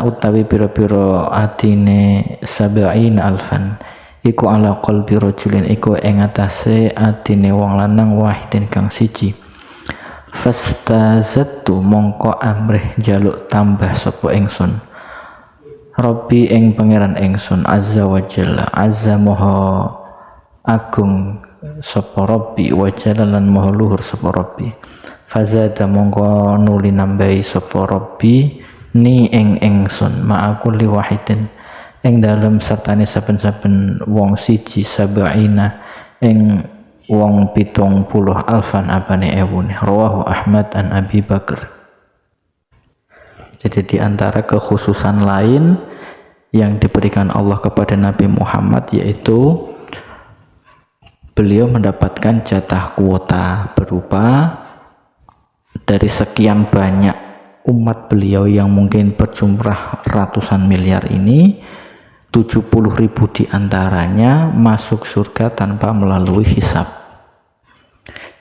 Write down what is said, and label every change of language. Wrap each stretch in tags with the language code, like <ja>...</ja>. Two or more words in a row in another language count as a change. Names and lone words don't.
<jv>utawi pira-pira atine</jv> <ar>سبعين ألفا</ar> <jv>iku</jv> <ar>على قلب رجل</ar> <jv>iku ing atase atine wong lanang wahidin kang siji fastazattu mongko amrih jaluk tambah sapa ingsun Rabbi ing pangeran ingsun</jv> <ar>عز و جل عز</ar> <jv>moho agung sapa Rabbi</jv> <ar>وجل</ar> <jv>lan moho luhur sapa Rabbi fazada mongko nuli nambahi sapa Rabbi ni ing ingsun</jv> <ar>مع كل واحد</ar> <jv>ing dalem sertane saben-saben wong siji sab'ina ing wong 70 alfan apane ewune</jv> <ar>رواه أحمد عن أبي بكر.</ar> <id>Jadi di antara kekhususan lain yang diberikan Allah kepada Nabi Muhammad yaitu beliau mendapatkan jatah kuota berupa dari sekian banyak umat beliau yang mungkin berjumlah ratusan miliar ini 70.000 diantaranya masuk surga tanpa melalui hisab.</id>